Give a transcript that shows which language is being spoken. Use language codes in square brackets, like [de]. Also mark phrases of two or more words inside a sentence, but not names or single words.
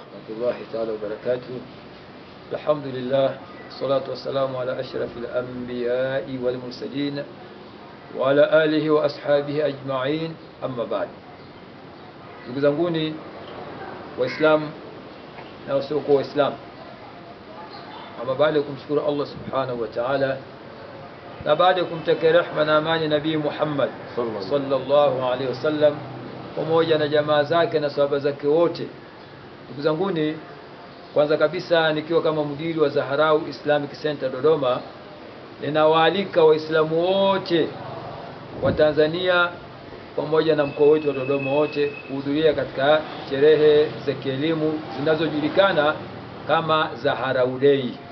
[ar] الله تعالى وبركاته. الحمد لله والصلاة والسلام على أشرف الأنبياء والمرسلين وعلى آله وأصحابه أجمعين. أما بعد, [sw] ndugu zanguni Waislamu na wasiokuwa Waislamu, ama baada ya kumshukuru Allah [ar] سبحانه وتعالى [sw] na baada ya kumtakia rehema na amani Nabii Muhammad [ar] صلى الله عليه وسلم [sw] pamoja na jamaa zake na sahaba zake wote, ndugu zanguni, kwanza kabisa nikiwa kama mdiri wa Zaharau Islamic Center Dodoma, ninawaalika Waislamu wote wa Tanzania pamoja na mkoa wetu wa Dodoma wote kuhudhuria katika sherehe za kielimu zinazojulikana kama Zaharau Day.